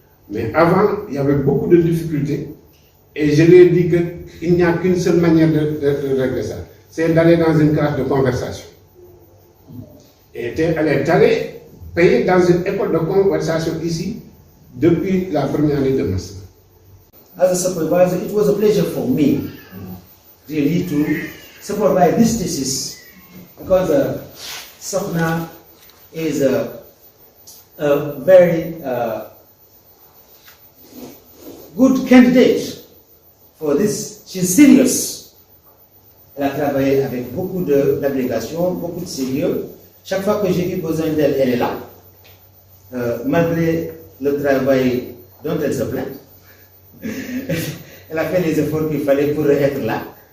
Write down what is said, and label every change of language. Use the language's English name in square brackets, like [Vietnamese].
[French] Mais avant, il y avait beaucoup de difficultés. Et je lui ai dit qu'il n'y a qu'une seule manière de régler ça. C'est d'aller dans une classe de conversation. Et elle est allée payer dans une école de conversation ici depuis la première année de master. [English] As a supervisor, it was a pleasure for me really to supervise this thesis because Sokhna is a very good candidate for this. She's serious. [French] Elle a travaillé avec beaucoup d'abnégation, beaucoup de sérieux. Chaque fois que j'ai eu besoin d'elle, elle est là. Malgré le travail dont elle se plaint, elle a fait les efforts qu'il fallait pour être là.